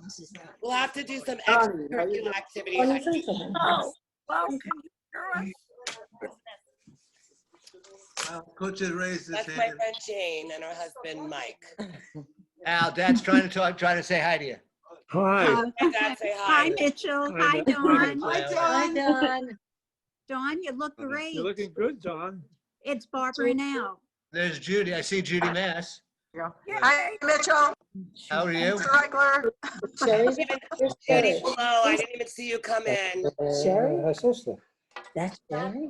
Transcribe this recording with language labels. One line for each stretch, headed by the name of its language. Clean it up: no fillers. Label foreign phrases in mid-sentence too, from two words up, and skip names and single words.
English: We'll have to do some extracurricular activity. Heidi. Oh, well, can you hear us? Al, coach had raised his That's my hand. friend Jane and her husband, Mike. Al, Dad's trying to say hi to you. Hi. Hey, Dad, say Hi, hi. Mitchell. Hi, Hi, Dawn. Dawn. Hi, Don. Dawn, you look great. You're looking good, Don. It's Barbara and Al. There's Judy. I see Judy Mass. Hi, Mitchell. How are you? Mr. Reichler. Judy, hello. I didn't even see you come in. Sherry? Her sister. That's Sherry?